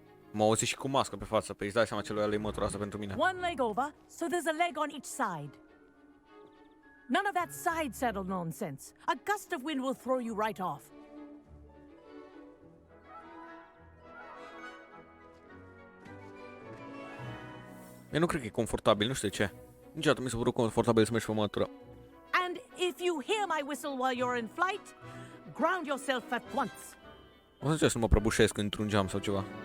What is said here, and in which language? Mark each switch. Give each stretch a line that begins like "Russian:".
Romanian: Mă auzi și cu mască pe față. Păi îți dai seama ce lui mătura asta pentru mine.
English: One leg over, so there's a leg on each side. None of that side saddle nonsense. A gust of wind will throw you right off.
Romanian: Eu nu cred că e confortabil, nu știu de ce. Niciodată mi s-a părut confortabil să mergi pe mătură.
English: And if you hear my whistle while you're in flight, ground yourself at once.
Romanian: O să încerc să mă prăbușesc într-un geam sau ceva.